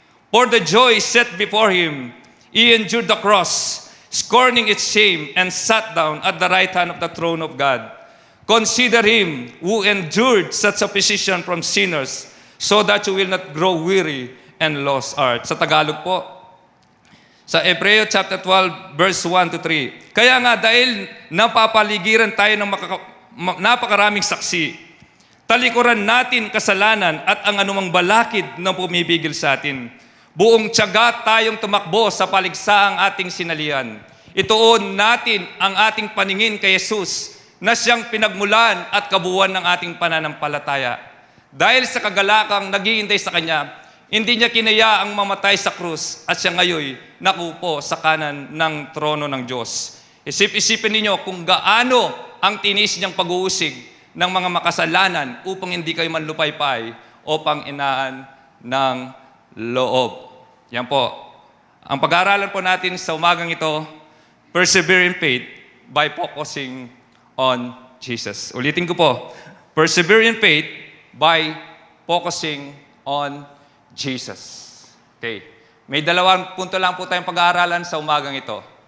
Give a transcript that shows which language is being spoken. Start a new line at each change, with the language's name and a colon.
English: For the joy set before him, he endured the cross, scorning its shame, and sat down at the right hand of the throne of God. Consider him who endured such opposition from sinners, so that you will not grow weary and lose heart.
Filipino: Sa Tagalog po, sa Hebreo chapter 12, verse 1 to 3. Kaya nga dahil napapaligiran tayo ng napakaraming saksi, talikuran natin kasalanan at ang anumang balakid na pumipigil sa atin. Buong tiyaga tayong tumakbo sa paligsaang ating sinalihan. Ituon natin ang ating paningin kay Jesus na siyang pinagmulan at kabuuan ng ating pananampalataya. Dahil sa kagalakang naghihintay sa Kanya, hindi niya kinaya ang mamatay sa krus at siya ngayon nakupo sa kanan ng trono ng Diyos. Isip-isipin ninyo kung gaano ang tinis niyang pag-uusig ng mga makasalanan upang hindi kayo manlupaypay o pang-inaan ng loob. Yan po. Ang pag-aaralan po natin sa umagang ito,
English: persevere in faith by focusing on Jesus.
Filipino: Ulitin ko po.
English: Persevere in faith by focusing on Jesus. Okay.
Filipino: May dalawang punto lang po tayong pag-aaralan sa umagang ito.